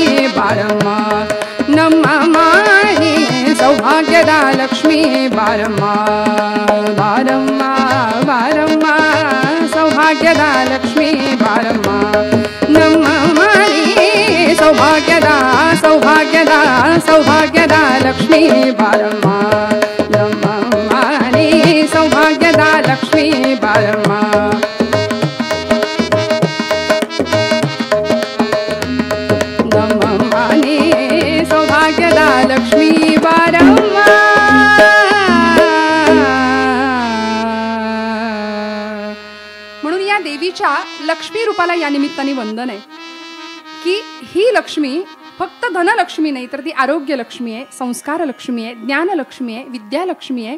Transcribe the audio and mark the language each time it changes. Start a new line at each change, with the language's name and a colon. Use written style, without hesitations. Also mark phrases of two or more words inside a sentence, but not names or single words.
Kannada: ಬಾರಮ್ಮ ನಮ್ಮಮ್ಮನಿ, ಸೌಭಾಗ್ಯದ ಲಕ್ಷ್ಮೀ ಬಾರಮ್ಮ ಬಾರಮ್ಮ ಬಾರಮ್ಮ, ಸೌಭಾಗ್ಯದ ಲಕ್ಷ್ಮೀ ಬಾರಮ್ಮ ನಮ್ಮಮ್ಮನಿ, ಸೌಭಾಗ್ಯದ ಸೌಭಾಗ್ಯದ ಸೌಭಾಗ್ಯದ ಲಕ್ಷ್ಮೀ ಬಾರಮ್ಮ ನಮ್ಮಮ್ಮನಿ, ಸೌಭಾಗ್ಯದ ಲಕ್ಷ್ಮೀ ಬಾರಮ್ಮ. ನಮ್ಮಮ್ಮನಿ, ಸೌಭಾಗ್ಯದ ಲಕ್ಷ್ಮೀ ಬಾರಮ್ಮ.
Marathi: म्हणून या देवीच्या लक्ष्मी रूपाला या निमित्ताने वंदन आहे की ही लक्ष्मी फक्त धनलक्ष्मी नाही तर ती आरोग्य लक्ष्मी आहे, संस्कार लक्ष्मी आहे, ज्ञान लक्ष्मी आहे, विद्या लक्ष्मी आहे.